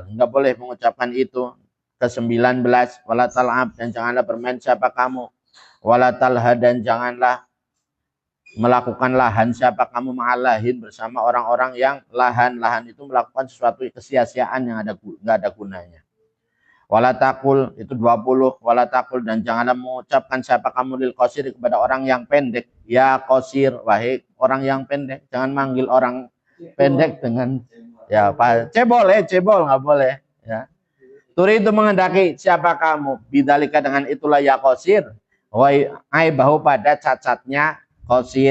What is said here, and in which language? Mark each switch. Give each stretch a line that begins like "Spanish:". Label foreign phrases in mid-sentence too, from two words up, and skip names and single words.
Indonesian: Nggak boleh mengucapkan itu. Ke-19.
Arabic: ولا تلعب,
Indonesian: dan janganlah bermain siapa kamu.
Arabic: ولا تلهو,
Indonesian: dan janganlah melakukan lahan siapa kamu ma'alahin, bersama orang-orang yang lahan itu melakukan sesuatu kesia-siaan yang nggak ada gunanya.
Arabic: ولا تقل,
Indonesian: itu 20.
Arabic: ولا تقل,
Indonesian: dan janganlah mengucapkan siapa kamu
Arabic: للقصير,
Indonesian: kepada orang yang pendek,
Arabic: يا قصير,
Indonesian: wahai orang yang pendek. Jangan manggil orang pendek dengan ya Pak cebol nggak boleh, ya. Turi itu mengendaki siapa kamu bidzalika, dengan itulah
Arabic: يا قصير,
Indonesian: wahai bahu, pada cacatnya qasir.